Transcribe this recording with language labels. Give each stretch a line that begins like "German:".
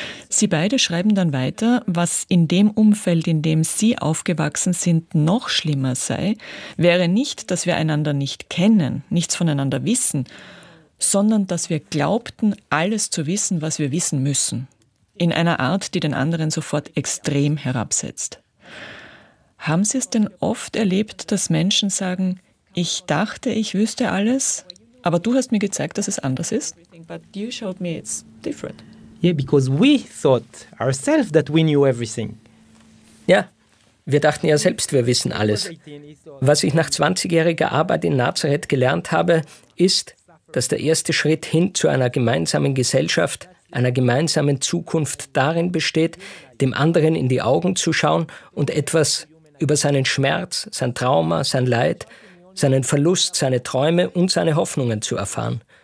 German: Sie beide schreiben dann weiter, was in dem Umfeld, in dem Sie aufgewachsen sind, noch schlimmer sei, wäre nicht, dass wir einander nicht kennen, nichts voneinander wissen, sondern dass wir glaubten, alles zu wissen, was wir wissen müssen. In einer Art, die den anderen sofort extrem herabsetzt. Haben Sie es denn oft erlebt, dass Menschen sagen, ich dachte, ich wüsste alles, aber du hast mir gezeigt, dass es anders ist?
English: But you showed me it's different. Yeah, because we thought ourselves that we knew everything.
German: Ja, wir dachten ja selbst, wir wissen alles. Was ich nach 20-jähriger Arbeit in Nazareth gelernt habe, ist, dass der erste Schritt hin zu einer gemeinsamen Gesellschaft, einer gemeinsamen Zukunft darin besteht, dem anderen in die Augen zu schauen und etwas über seinen Schmerz, sein Trauma, sein Leid, seinen Verlust, seine Träume und seine Hoffnungen zu erfahren.